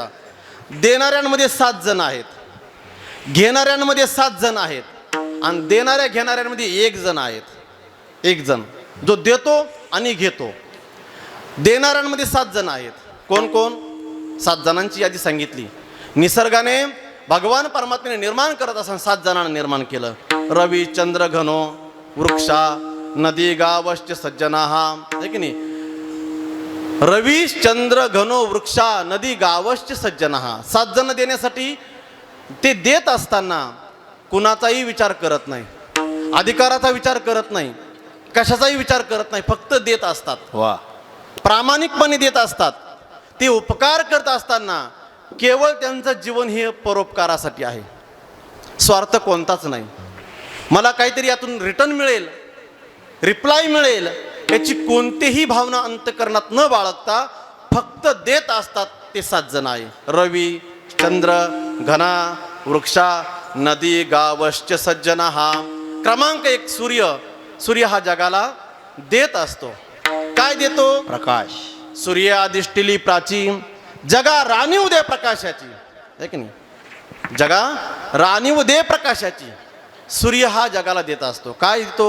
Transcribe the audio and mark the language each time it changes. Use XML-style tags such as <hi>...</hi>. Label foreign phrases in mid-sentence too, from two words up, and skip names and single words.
<mr>देणाऱ्यांमध्ये 7 जण आहेत, घेणाऱ्यांमध्ये 7 जण आहेत, आणि देणाऱ्या घेणाऱ्यांमध्ये 1 जण आहेत. 1 जण जो देतो आणि घेतो. देणाऱ्यांमध्ये 7 जण आहेत. कोण कोण? 7 जणांची यादी सांगितली. निसर्गाने भगवान परमात्म्याने निर्माण करत असताना 7 जणांना निर्माण केलं.</mr> <sa>रवी चंद्र घनो वृक्षा नदी गावश्च सज्जनाहा.</sa> <mr>आहे की नाही.</mr> <sa>रवी चंद्र घनो वृक्षा नदी गावश्च सज्जनाहा.</sa> <mr>7 जण देण्यासाठी ते देत असताना कुणाचाही विचार करत नाही, अधिकाराचा विचार करत नाही, कशाचाही विचार करत नाही, फक्त देत असतात. वा. प्रामाणिकपणे देत असतात. ते उपकार करत असताना केवळ त्यांचं जीवन हे परोपकारासाठी आहे. स्वार्थ कोणताच नाही. मला काहीतरी यातून रिटर्न मिळेल, रिप्लाय मिळेल याची कोणतीही भावना अंतःकरणात न बाळगता फक्त देत असतात. ते 7 जण आहे.</mr> <sa>रवी चंद्र घना वृक्षा नदी गावश्च सज्जना.</sa> <mr>हा क्रमांक 1 सूर्य. सूर्य हा जगाला देत असतो. काय देतो? प्रकाश. सूर्य अधिष्ठिली प्राची, जगा राणीव दे प्रकाशाची. आहे की नाही. जगा राणीव दे प्रकाशाची. सूर्य हा जगाला देत असतो. काय देतो?</mr>